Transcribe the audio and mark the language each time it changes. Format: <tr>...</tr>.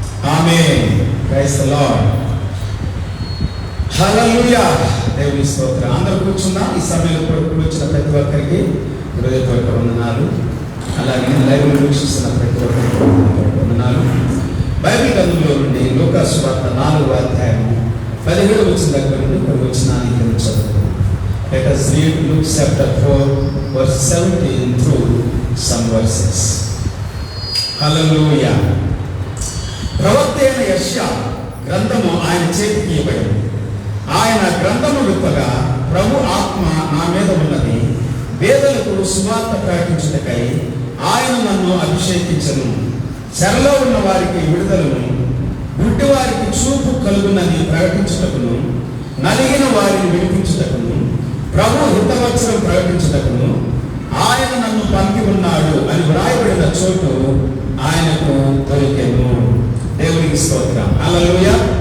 <te>Amen.</te> <en>Praise the lord.</en> <te>హల్లెలూయా. దేవుని స్తోత్రం. అందరూ కూర్చున్నాం. ఈ సమయంలో వచ్చిన ప్రతి ఒక్కరికి హృదయపూర్వక వందనాలు. అలాగే లైవ్ వీక్షిస్తున్న ప్రతి ఒక్కరికి వందనాలు. బైబిల్ గ్రంథంలో నుండి లూకా సువార్త 4వ అధ్యాయము 17వ వచనం దగ్గర నుండి కొన్ని వచనాన్ని చదువుతాం.</te> <en>Let us read Luke chapter 4 verse 17 through some verses. Hallelujah.</en> <te>ప్రవక్త అయిన యెషయా గ్రంథము ఆయన చేతికి ఇవ్వబడింది. ఆయన గ్రంథము విప్పగా ప్రభు ఆత్మ నా మీద ఉన్నది, పేదలకు సువార్త ప్రకటించుటకై ఆయన నన్ను అభిషేకించను. చెరలో ఉన్న వారికి విడుదలను, గుడ్డి వారికి చూపు కలుగునని ప్రకటించుటకును, నలిగిన వారిని విడిపించుటకును, ప్రభు హితవచనం ప్రకటించుటకును ఆయన నన్ను పంపి ఉన్నాడు అని వ్రాయబడిన చోటు ఆయనకు దొరికెను. దేవునికి స్తోత్రం. హల్లెలూయా.</te>